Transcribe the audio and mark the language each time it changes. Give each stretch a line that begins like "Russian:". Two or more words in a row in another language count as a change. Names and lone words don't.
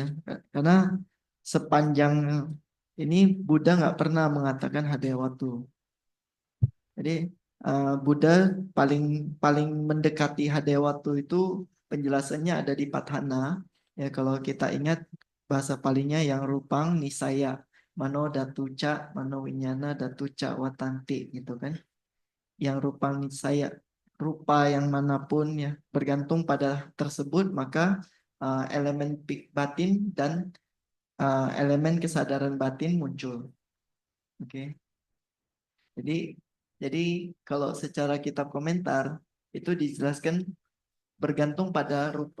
Indonesian: Karena sepanjang ini Buddha nggak pernah mengatakan
Pali: hadaya waktu.
Indonesian: Jadi Buddha paling paling mendekati
Pali: hadaya waktu
Indonesian: itu penjelasannya ada di Patthana. Ya kalau kita ingat bahasa palingnya yang
Pali: rupang nisaya mano datuca mano winyana datuca watanti
Indonesian: gitu kan. Yang
Pali: rupang nisaya
Indonesian: rupa yang manapun ya bergantung pada tersebut maka elemen batin dan elemen kesadaran batin muncul. Oke. Jadi jadi kalau secara kitab komentar itu dijelaskan bergantung pada rupa.